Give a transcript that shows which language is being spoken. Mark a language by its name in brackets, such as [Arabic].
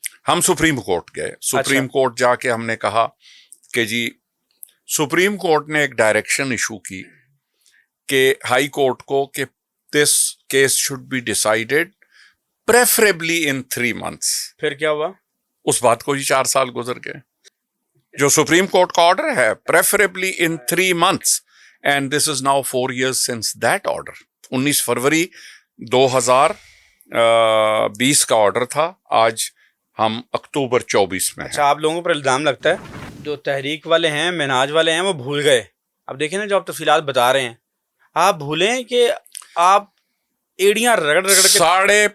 [Urdu] ہم supreme court گئے. Supreme court جا کے ہم نے کہا کہ جی, سپریم کورٹ نے ایک ڈائریکشن ایشو کی کہ ہائی کورٹ کو کہ [English] This case should be decided preferably in 3 months. [Urdu] پھر کیا ہوا؟ اس بات کو ہی 4 سال گزر گئے. جو سپریم کورٹ کا آرڈر ہے [English] Preferably in 3 months, and this is now 4 years since that order. [Urdu] 19 فروری 2020 کا آرڈر تھا, آج ہم اکتوبر 24 میں ہیں. اچھا, آپ لوگوں پر الزام لگتا ہے جو تحریک والے ہیں, منہاج والے ہیں, وہ بھول گئے. اب دیکھیں نا جو آپ تفصیلات بتا رہے ہیں, آپ بھولیں کہ آپ ایڑیاں رگڑ کے